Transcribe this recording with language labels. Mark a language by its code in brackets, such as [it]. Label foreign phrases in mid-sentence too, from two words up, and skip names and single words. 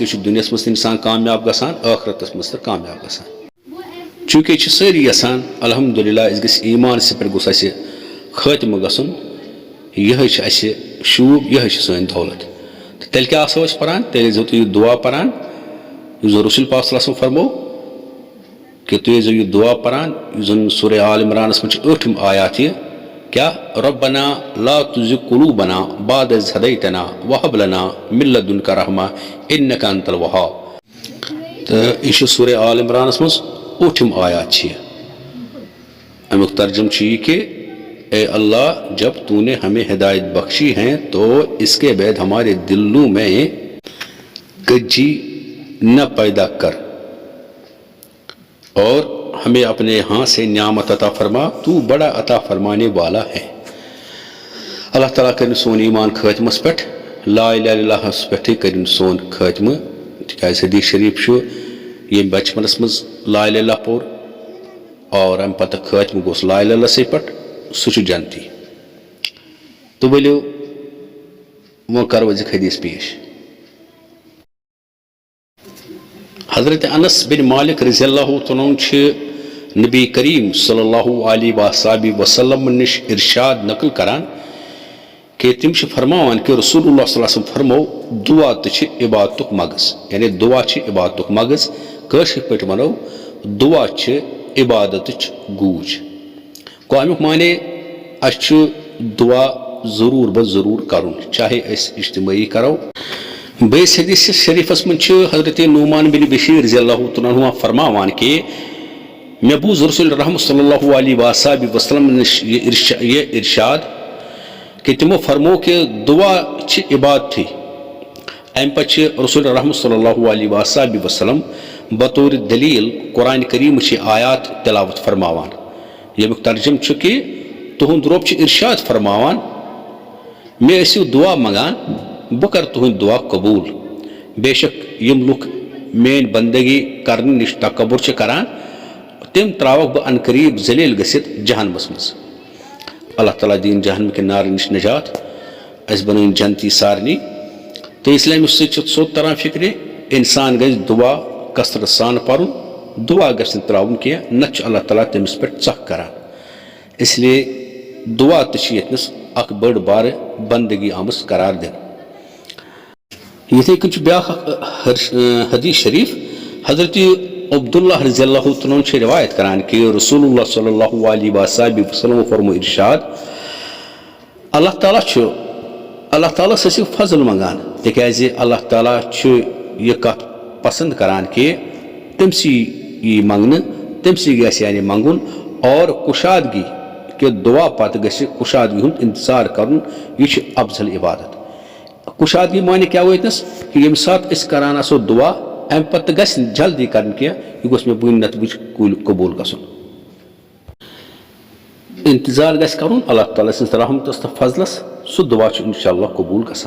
[ks] چھُ دُنیاہس منٛز تہِ انسان کامیاب گژھان ٲخرتس منٛز تہِ کامیاب گژھان چوٗنٛکہِ چھِ سٲری یژھان الحمدللہ أسۍ گٔژھۍ ایمانسٕے پٮ۪ٹھ گوٚژھ اَسہِ خٲتمہٕ گژھُن یِہوٚے چھِ اَسہِ شوٗب یِہوٚے چھِ سٲنۍ دولت تہٕ تیٚلہِ کیٛاہ آسو أسۍ پران تیٚلہِ ٲسۍزیو تُہۍ یہِ دعا پران یُس زن رسول پاک [ar] صلی اللہ علیہ وسلم [ks] فرمو کہ تُہۍ ٲسۍزیو یہِ دعا پران یُس زن سورہ آل عمرانس منٛز چھِ 8م آیات یہِ کیا [ar] ربنا لا تزغ قلوبنا بعد إذ هديتنا وهب لنا من لدنك رحمة إنك أنت الوهاب [ks] تہٕ یہِ چھُ سورہ آل عمرانس منٛز 8م آیات چھِ یہِ امیُک ترجم چھُ یہِ کہ [ur] اے اللہ جب تو نے ہمیں ہدایت بخشی ہے تو اس کے بعد ہمارے دلوں میں کجی نہ پیدا کر اور ہمیں اپنے یہاں سے نعمت عطا فرما تو بڑا عطا فرمانے والا ہے [ks] اللہ تعالیٰ کرن سون ایمان خٲتمس پٮ۪ٹھ لا الہ الا اللہس پٮ۪ٹھٕے کرن سون خٲتمہٕ تِکیٛازِ حدیث شریف چھُ ییٚمۍ بچپنس منٛز [ar] لا الہ الا اللہ [ks] پوٚر اور امہِ پتہٕ خٲتمہٕ گوٚژھ لا الہ الا اللہسٕے پٮ۪ٹھ سُہ چھُ جنتی تہٕ ؤلِو وۄنۍ کرو أزیُک حدیث پیش حضرت انس بن مالک [ar] رضی اللہ تعالیٰ عنہ [ks] چھِ نبی کریم [ar] صلی اللہ علیہ وآلہ وسلم [ks] نش ارشاد نقل کران کہ تم فرماوان کہ رسول اللہ [ar] صلی اللہ علیہ وسلم [ks] فرمو دعا تہ عبادتک مغز، یعنی دعا عبادتک مغز، کٲشِر پٲٹھۍ ونو دعا عبادتٕچ گوٗج. گوٚو امیُک معنی اَسہِ دعا ضروٗر بہ ضروٗر کرُن، چاہے أسۍ اجتماعی کرو. بیٚیِس حدیث شریفس منٛز حضرت نعمان بن بشیر [ar] رضی اللہ تعالیٰ عنہ [ks] فرماوان کہ مےٚ بوٗز رسول رحمت [ar] صلی اللہ علیہ وسلم [ks] نش یہ ارشاد کہ تمو فرمو کہ دعا عبادتھی. امہ پتہ رسول رحمت [ar] صلی اللہ علیہ وسلم [ks] بطور دلیل قرآن کریم آیات تلاوت فرماوان، یمیُک ترجم کہ تہند رب ارشاد فرماوان مے ٲسِو دعا منگان بہ کر تہند دعا قبول. بے شک یم لُکھ میٲنۍ بندگی کرنہٕ نش تکبر کران تم تراوک بہ ان قریب ذلیل گژھِتھ جہنمس مز. اللہ تعالیٰ دین جہنم کے نار نش نجات، اس بنٲیِن جنتی سارنی. تو اسلام سۭتۍ سیوٚد تران فکرِ انسان گژھِ دعا کثرت سان پرُن، دعا گژھِ نہٕ تراوُن کینٛہہ، نتہٕ چھُ اللہ تعالیٰ تٔمِس پٮ۪ٹھ ژکھ کران. [ur] اس لیے [ks] دعا تہِ چھِ ییٚتنس اکھ بٔڑ بارٕ بندگی آمٕژ قرار دِنہٕ. یِتھٕے کٔنۍ چھُ بیاکھ حدیث شریف حضرت عبداللہ [ar] رضی اللہ عنہ [ks] چھِ روایت کران کہ رسول اللہ [ar] صلی اللہ علیہ وسلم [ks] فرمو ارشاد اللہ تعالیٰ ٲسِو فضل منگان تِکیازِ اللہ تعالیٰ چھُ یہِ کتھ پسند کران کہ تٔمسٕے یی منگنہٕ، تٔمسٕے گژھِ یعنی منگُن، اور کشادگی کہ دعا پتہٕ گژھِ کشادگی ہُنٛد انتظار کرُن، یہِ چھُ افضل عبادت. کشادگی معنی کیاہ گوٚو ییٚتنس کہ ییٚمہِ ساتہٕ أسۍ کران آسو دعا امہ پتہٕ گژھِ نہٕ جلدی کرٕنۍ کینٛہہ، یہِ گوٚژھ مےٚ وٕنۍ نتہٕ وٕنۍ قبوٗل گژھُن. انتظار گژھِ کرُن اللہ تعالیٰ سٕنٛز رحمتس تہٕ فضلس، سُہ دعا چھُ انشاء اللہ قبوٗل گژھان.